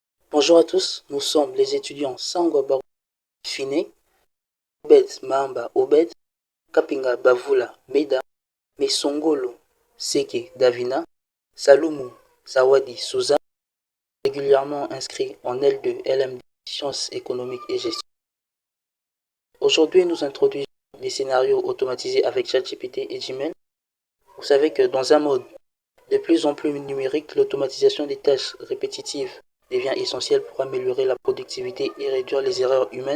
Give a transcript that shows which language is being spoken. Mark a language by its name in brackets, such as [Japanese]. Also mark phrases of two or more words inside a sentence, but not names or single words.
[French] Bonjour à tous, nous sommes les étudiants Sangwa Barou Fine, Obed Mahamba Obed, Kapinga Bavula Meda, Mesongolo Seke Davina, Saloumou Zawadi Souza, régulièrement inscrits en L2 LMD Sciences économiques et gestion. Aujourd'hui, nous introduisons les scénarios automatisés avec ChatGPT et Gmail. Vous savez que dans un mode de plus en plus numérique, l'automatisation des tâches répétitives devient essentielle pour améliorer la productivité et réduire les erreurs humaines.